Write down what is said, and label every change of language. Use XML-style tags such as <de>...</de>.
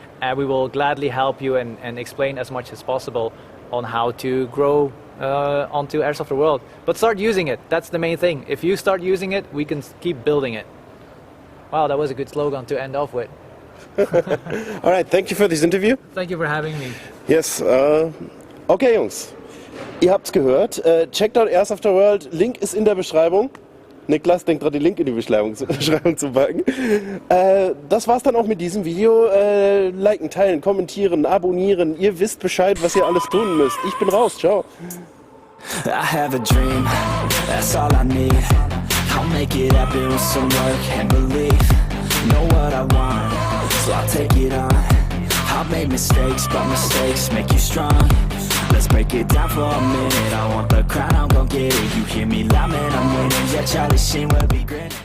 <en>and we will gladly help you and explain as much as possible on how to grow onto Airsofter World. But start using it, that's the main thing. If you start using it, we can keep building it. Wow, that was a good slogan to end off with. All right, thank you for this interview. Thank you for having me.</en> <de>Yes, okay Jungs, ihr habt's gehört. Checkt out Airsofter World, Link ist in der Beschreibung. Niklas, denkt dran, den Link in die Beschreibung zu packen. Das war's dann auch mit diesem Video. Liken, teilen, kommentieren, abonnieren. Ihr wisst Bescheid, was ihr alles tun müsst. Ich bin raus, ciao.</de> <en>I have a dream, that's all I need. I'll make it happen with some work and belief. Know what I want, so I'll take it on. I've made mistakes, but mistakes make you strong. Let's break it down for a minute. I want the crown, I'm gon' get it. You hear me loud, man, I'm winning. Yeah, Charlie Sheen will be grinning.</en>